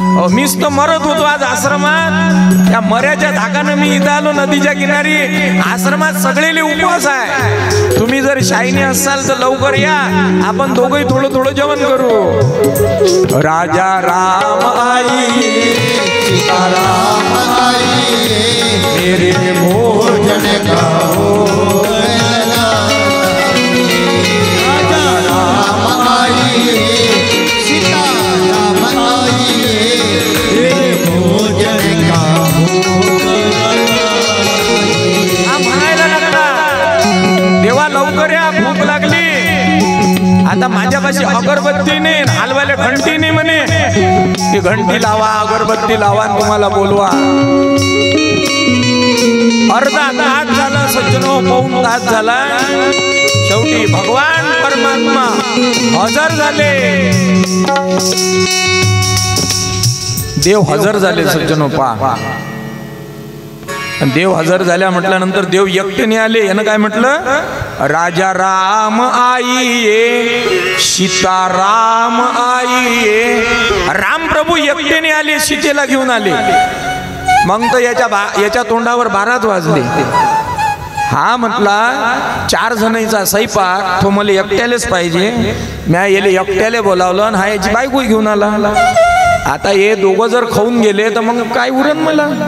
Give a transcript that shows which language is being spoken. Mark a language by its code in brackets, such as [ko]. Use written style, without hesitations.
[mr] मीच तर मरत होतो आज आश्रमात, त्या मऱ्याच्या धाकानं मी इथं आलो नदीच्या किनारी. आश्रमात सगळेले उपवास आहे, तुम्ही जर शाईनी असाल तर लवकर या, आपण दोघंही थोडं थोडं जेवण करू. [hi] राजा राम आइए, सीताराम आइए, मेरे भोजन का भोग लगाइए. राजा राम आइए, सीताराम आइए, मेरे भोजन का भोग लगाइए. [mr] हा म्हणायला लागला, देवा लवकर या, भूक लागली. आता माझ्यापाशी अगरबत्ती नाही, हलवायला घंटी नाही म्हणे. ती घंटी लावा, अगरबत्ती लावा, तुम्हाला बोलवा. अर्धा तास झाला सज्जनो, पाऊण तास झाला. शेवटी भगवान परमात्मा हजर झाले. देव हजर झाले सज्जनो, पहा. देव हजर झाल्या म्हटल्यानंतर देव एकटेने आले. यानं काय म्हटलं? [hi] राजा राम आइए, सीताराम आइए. [mr] राम प्रभू एकटेने आले, सीतेला घेऊन आले. मग तर याच्या तोंडावर 12 वाजले. हा म्हटला 4 जणांचा स्वयंपाक, तो मला एकट्यालेच पाहिजे. म्या येले एकट्याले बोलावलं आणि हा याची बायको घेऊन आला. आता हे दोघं जर खाऊन गेले तर मग काय उरण मला?